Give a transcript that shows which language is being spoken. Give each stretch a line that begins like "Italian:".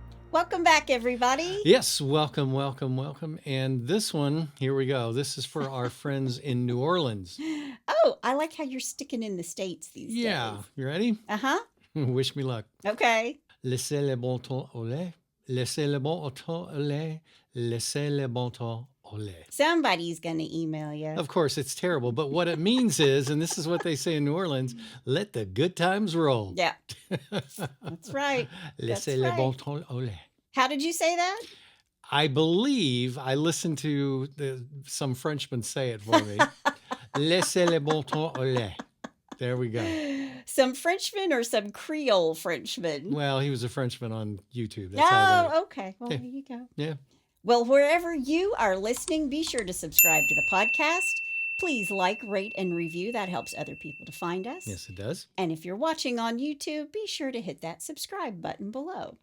English: Welcome back, everybody. Yes, welcome. And this one, here we go. This is for our friends in New Orleans. Oh, I like how you're sticking in the States these days. Yeah, you ready? Uh-huh. Wish me luck. Okay.
French: Laissez le bon temps au lait. Laissez le bon temps au lait. Laissez le bon temps au lait.
English: Somebody's going to email you. Of course, it's terrible. But what it means is, and this is what they say in New Orleans, let the good times roll. Yeah. That's right.
French: Laissez le bon temps au lait.
English: How did you say that? I believe I listened to some Frenchman say it for me.
French: Laissez le bon temps au lait.
English: There we go. Some Frenchman or some Creole Frenchman? Well, he was a Frenchman on YouTube. That's how I got it. Okay. Well, Yeah. there you go. Yeah. Well, wherever you are listening, be sure to subscribe to the podcast. Please like, rate, and review. That helps other people to find us. Yes, it does. And if you're watching on YouTube, be sure to hit that subscribe button below.